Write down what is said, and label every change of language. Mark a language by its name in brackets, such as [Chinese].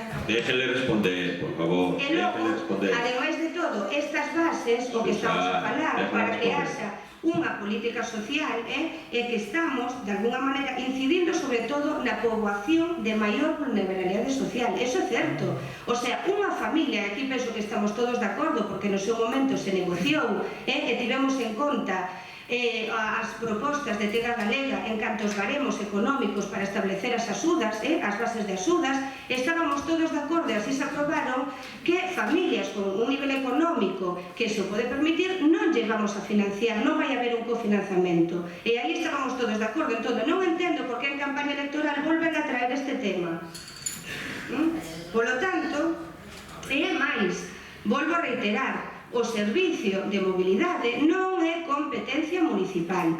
[Spanish] déjenle responder, por favor. [Galician] Ademais de todo, estas bases, o que estamos a falar, para que haxa unha política social, é que estamos, de alguna maneira, incidindo sobre todo na poboación de maior vulnerabilidade social. Eso é certo. O sea, unha familia, aquí penso que estamos todos de acordo, porque no seu momento se negociou, e tivemos en conta as propostas de Terra Galega en canto aos baremos económicos para establecer as axudas, as bases de axudas, estábamos todos de acordo e así se aprobaron que familias con un nivel económico que se o pode permitir non lle vamos a financiar, non vai haber un cofinanzamento. E aí estábamos todos de acordo. Entón, non entendo por que en campaña electoral volven a traer este tema. Polo tanto, e máis, volvo a reiterar, o servicio de mobilidade non é competencia municipal.